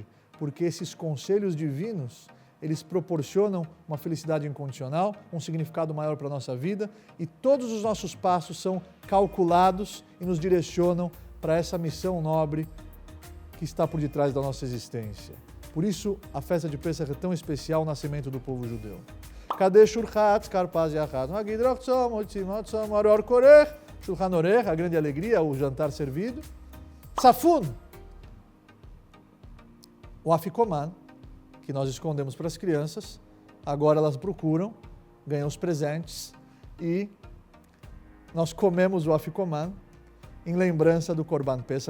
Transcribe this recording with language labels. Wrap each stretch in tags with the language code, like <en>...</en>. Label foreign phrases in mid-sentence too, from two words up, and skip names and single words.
<pt>Porque esses conselhos divinos, eles proporcionam uma felicidade incondicional, um significado maior para a nossa vida e todos os nossos passos são calculados e nos direcionam para essa missão nobre que está por detrás da nossa existência. Por isso, a festa de Pesach é tão especial, o nascimento do povo judeu.</pt> <he>קדש ורחץ, כרפס יחץ, מגיד רחצה, מוציא מצה, מרור כורך, שלחן עורך,</he> <pt>a grande alegria, o jantar servido. Safun, o afikoman, que nós escondemos para as crianças, agora elas procuram, ganham os presentes e nós comemos o afikoman em lembrança do</pt> <he>קרבן פסח.</he>